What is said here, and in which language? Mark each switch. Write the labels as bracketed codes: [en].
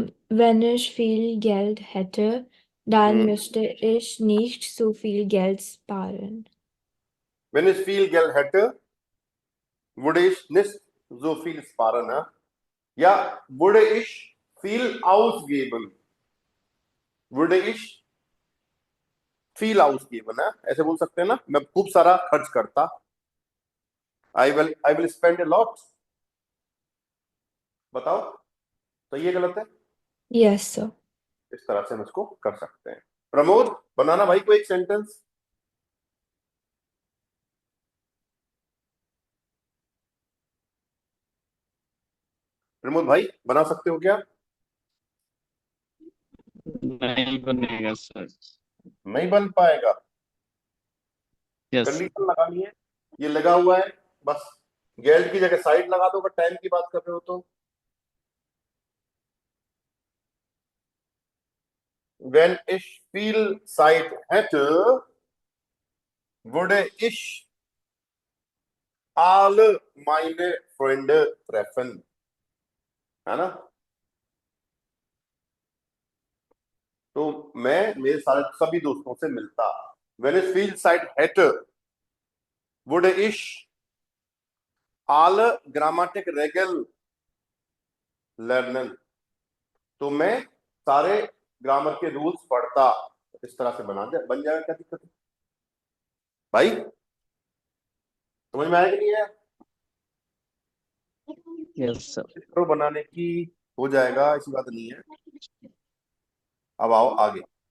[de] Wenn ich viel Geld hätte, dann müsste ich nicht so viel Geld sparen. Wenn ich viel Geld hätte, würde ich nicht so viel sparen, ne? Ja, würde ich viel ausgeben, [hi] würde ich viel ausgeben, ना, ऐसे बोल सकते हैं ना, मैं खूब सारा खर्च करता। [en] I will spend a lot. [hi] बताओ, तो ये गलत है। [en] Yes, sir. [hi] इस तरह से हम इसको कर सकते हैं। प्रमोद, बनाना भाई कोई एक सेंटेंस। प्रमोद भाई बना सकते हो क्या। नहीं बनेगा सर. नहीं बन पाएगा। [en] Yes. [hi] कंडीशन लगानी है, ये लगा हुआ है बस। गेल्ड की जगह साइड लगा दो, अगर टाइम की बात कर रहे हो तो। [de] Wenn ich viel Zeit hätte, würde ich alle meine Freunde treffen, [hi] है ना। तो मैं मेरे सारे सभी दोस्तों से मिलता। [de] Wenn ich viel Zeit hätte, würde ich alle Grammatikregeln lernen। [hi] तो मैं सारे ग्रामर के रूल्स पढ़ता। इस तरह से बन जाएगा, क्या दिक्कत है भाई, समझ में आया कि नहीं है। [en] Yes sir. [hi] चित्र बनाने की हो जाएगा, ऐसी बात नहीं है। अब आओ आगे।